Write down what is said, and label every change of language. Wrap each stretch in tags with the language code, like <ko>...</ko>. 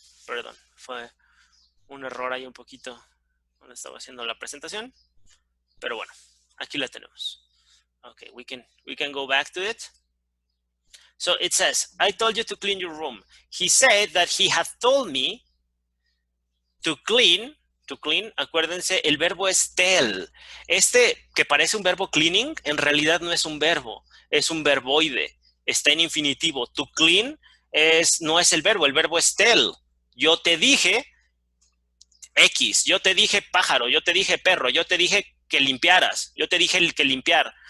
<es>Perdón, fue un error ahí un poquito cuando estaba haciendo la presentación. Pero bueno, aquí la tenemos.</es> <en>Okay, we can go back to it. So it says, I told you to clean your room. He said that he had told me to clean,</en> <es>acuérdense, el verbo es tell. Este que parece un verbo cleaning, en realidad no es un verbo, es un verboide. Está en infinitivo. To clean no es el verbo es tell. Yo te dije X, yo te dije pájaro, yo te dije perro, yo te dije que limpiaras, yo te dije el que limpiar.</es>